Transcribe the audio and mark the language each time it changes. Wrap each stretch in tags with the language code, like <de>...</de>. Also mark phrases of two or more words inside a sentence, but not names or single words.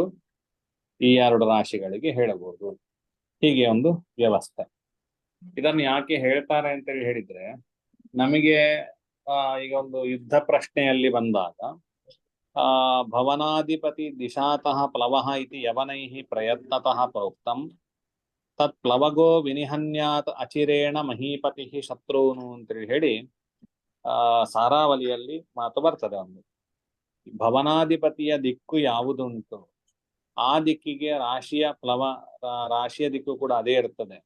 <kn>ಈ 2 ರಾಶಿಗಳಿಗೆ ಹೇಳಬಹುದು. ಹೀಗೆ ಒಂದು ವ್ಯವಸ್ಥೆ. ಇದನ್ನು ಯಾಕೆ ಹೇಳ್ತಾರೆ ಅಂತ ಹೇಳಿದ್ರೆ, ನಮಗೆ ಈಗ ಒಂದು ಯುದ್ಧ ಪ್ರಶ್ನೆಯಲ್ಲಿ ಬಂದಾಗ</kn> <sa>ಭವನಾಧಿಪತಿ ದಿಶಾತಃ ಪ್ಲವಃ ಇತಿ ಯವನೈಃ ಪ್ರಯತ್ನತಃ ಪ್ರೋಕ್ತಂ ತತ್ ಪ್ಲವಗೋ ವಿನಿಹನ್ಯಾತ್ ಅಚಿರೇಣ ಮಹೀಪತಿ ಶತ್ರುನು</sa> <kn>ಅಂತೇಳಿ ಹೇಳಿ ಸಾರಾವಲಿಯಲ್ಲಿ ಮಾತು ಬರ್ತದೆ. ಒಂದು ಭವನಾಧಿಪತಿಯ ದಿಕ್ಕು ಯಾವುದುಂಟು ಆ ದಿಕ್ಕಿಗೆ ರಾಶಿಯ ದಿಕ್ಕು ಕೂಡ ಅದೇ ಇರ್ತದೆ.</kn>